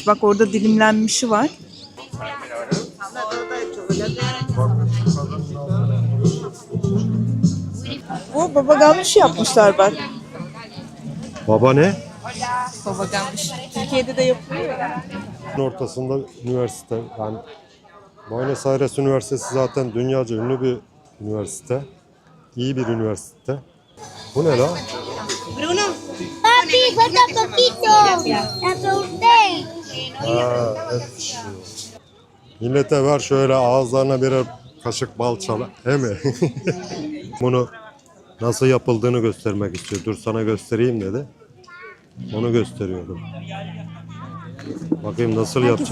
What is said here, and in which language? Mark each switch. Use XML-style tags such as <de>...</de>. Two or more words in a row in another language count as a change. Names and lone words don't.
<tr>Bak orada dilimlenmişi var. Bu baba ganoush yapmışlar bak. Baba ne? Baba ganoush. Türkiye'de de yapılıyor ya. Ortasında üniversite. Yani Buenos Aires Üniversitesi zaten dünyaca ünlü bir üniversite. İyi bir üniversite. Bu ne la?</tr> <es>Bruno. Papi, falta poquito. La pregunté.</es> <tr>Ha, et pişiyor. Millete ver şöyle ağızlarına birer kaşık bal çala. He mi? Bunu nasıl yapıldığını göstermek istiyor. Dur sana göstereyim dedi. Onu gösteriyordum. Bakayım nasıl Herkese</tr>